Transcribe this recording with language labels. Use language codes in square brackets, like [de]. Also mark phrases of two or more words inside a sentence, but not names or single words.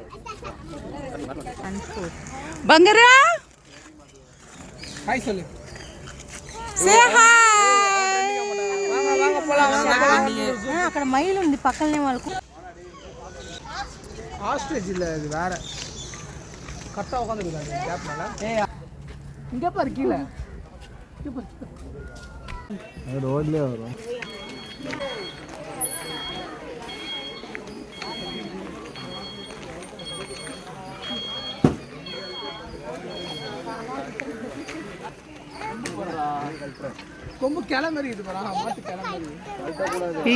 [te] బంగారా [ta] ஹாய் சொல்லு. [en] say hi. [te] అక్కడ మైలు ఉంది పక్కనే వాళ్ళకు. [ta] ஆஸ்ட்ரிச் இல்ல, இது வேற. கரெக்டா உட்கார்ந்திருக்காங்க கேப்ல. ஏய் இங்க பாரு கீழ. இங்க பாரு. அது ரோட்லயே வரும். கொம்பு கிளை மாதிரி இது பாரா, மாட்டு கிளை மாதிரி.